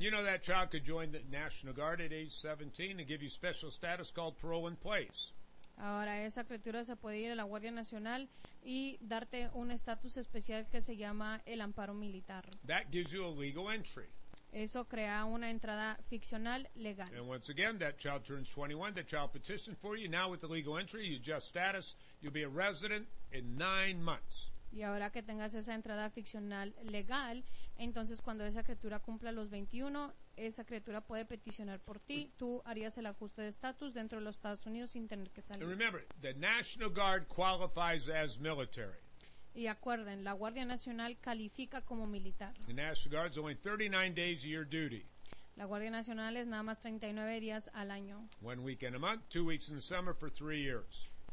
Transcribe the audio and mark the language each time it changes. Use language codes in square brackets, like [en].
[en] You know that child could join the National Guard at age 17 and give you special status called parole in place. [es] Ahora esa criatura se puede ir a la Guardia Nacional y darte un estatus especial que se llama el amparo militar. [en] That gives you a legal entry. [es] Eso crea una entrada ficcional legal. [en] And once again, that child turns 21, the child petitioned for you. Now with the legal entry, you adjust status, you'll be a resident in 9 months. [es] Y ahora que tengas esa entrada ficcional legal, entonces cuando esa criatura cumpla los 21, esa criatura puede peticionar por ti. Tú harías el ajuste de estatus dentro de los Estados Unidos sin tener que salir. [en] And remember, the National Guard qualifies as military. [es] Y acuerden, la Guardia Nacional califica como militar. [en] The National Guard is only 39 days a year duty. [es] La Guardia Nacional es nada más 39 días al año. [en] 1 week in a month, 2 weeks in the summer for 3 years.